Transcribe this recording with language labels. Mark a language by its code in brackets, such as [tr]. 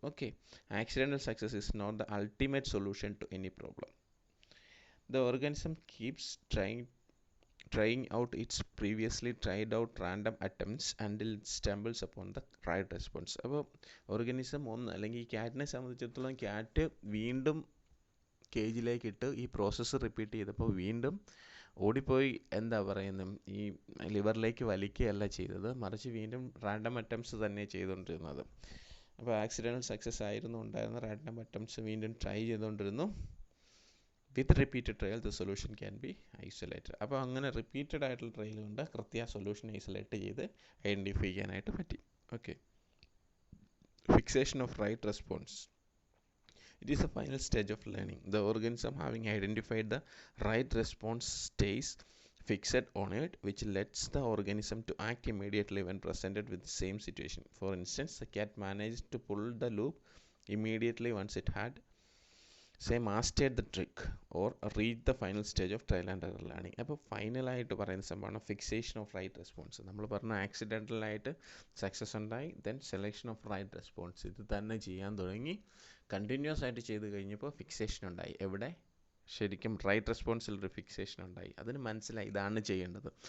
[en] Okay, accidental success is not the ultimate solution to any problem. The organism keeps trying out its previously tried out random attempts until it stumbles upon the right response. [ml] അപ്പോൾ organism അല്ലെങ്കിൽ ഈ ക്യാറ്റിനെ സംബന്ധിച്ചിടത്തോളം cat വീണ്ടും കേജിലേക്ക് ഇട്ട് ഈ process repeat ചെയ്തപ്പോൾ വീണ്ടും ഓടിപ്പോയി എന്താ പറയുന്നത് ഈ ലിവറിലേക്ക് വലിക്കുകയല്ല ചെയ്തത്, മറിച്ച് വീണ്ടും റാൻഡം അറ്റംപ്റ്റ്സ് തന്നെ ചെയ്തുകൊണ്ടിരുന്നത്. അപ്പോൾ ആക്സിഡൻ്റൽ സക്സസ് ആയിരുന്നു ഉണ്ടായിരുന്ന റാൻഡം അറ്റംപ്റ്റ്സ് വീണ്ടും ട്രൈ ചെയ്തുകൊണ്ടിരുന്നു. [en] With repeated trial the solution can be isolated. [ml] അപ്പോൾ അങ്ങനെ റിപ്പീറ്റഡ് ആയിട്ടുള്ള ട്രയൽ കൊണ്ട് കൃത്യ സൊല്യൂഷൻ ഐസൊലേറ്റ് ചെയ്ത് ഐഡൻറ്റിഫൈ ചെയ്യാനായിട്ട് പറ്റി. [en] Okay, fixation of right response. It is the final stage of learning. The organism having identified the right response stays fixed on it, which lets the organism to act immediately when presented with the same situation. For instance, the cat managed to pull the loop immediately once it had say mastered the trick or reach the final stage of trial and error learning. [ml] അപ്പോൾ ഫൈനലായിട്ട് പറയുന്ന സംഭവമാണ് fixation of right response. നമ്മൾ പറഞ്ഞ ആക്സിഡൻ്റലായിട്ട് success ഉണ്ടായി, then selection of right response. ഇത് തന്നെ ചെയ്യാൻ തുടങ്ങി, കണ്ടിന്യൂസ് ആയിട്ട് ചെയ്ത് കഴിഞ്ഞപ്പോൾ ഫിക്സേഷൻ ഉണ്ടായി. എവിടെ? ശരിക്കും റൈറ്റ് റെസ്പോൺസിൽ ഒരു ഫിക്സേഷൻ ഉണ്ടായി. അതിന് മനസ്സിലായി ഇതാണ് ചെയ്യേണ്ടത്.